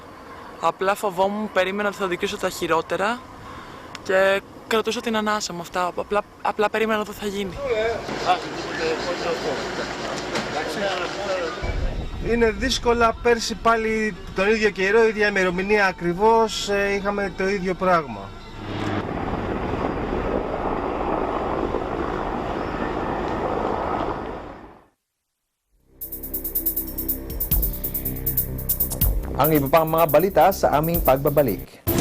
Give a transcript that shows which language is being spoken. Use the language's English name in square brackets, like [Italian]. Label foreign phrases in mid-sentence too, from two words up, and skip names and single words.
[Greek] Απλά φοβόμουν, περίμενα ότι θα δικήσω τα χειρότερα και κρατούσα την ανάσα μου αυτά. Απλά περίμενα ότι θα γίνει. Είναι δύσκολα. Πέρσι πάλι τον ίδιο καιρό, η ίδια ημερομηνία ακριβώς, είχαμε το ίδιο πράγμα. [Filipino] Ang iba pang mga balita sa aming pagbabalik.